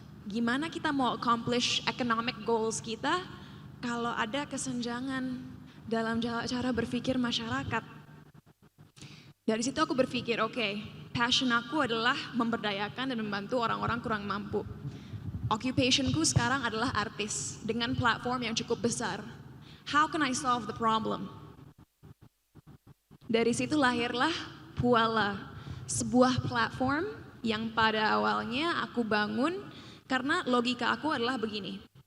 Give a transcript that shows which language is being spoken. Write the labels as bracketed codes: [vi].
[id] Gimana kita mau [en] accomplish economic goals [id] kita kalau ada kesenjangan dalam cara berpikir masyarakat? Dari situ aku berpikir, oke, passion aku adalah memberdayakan dan membantu orang-orang kurang mampu. Occupationku sekarang adalah artis dengan platform yang cukup besar. [en] How can I solve the problem? [id] Dari situ lahirlah Puala, sebuah platform yang pada awalnya aku bangun karena logika aku adalah begini.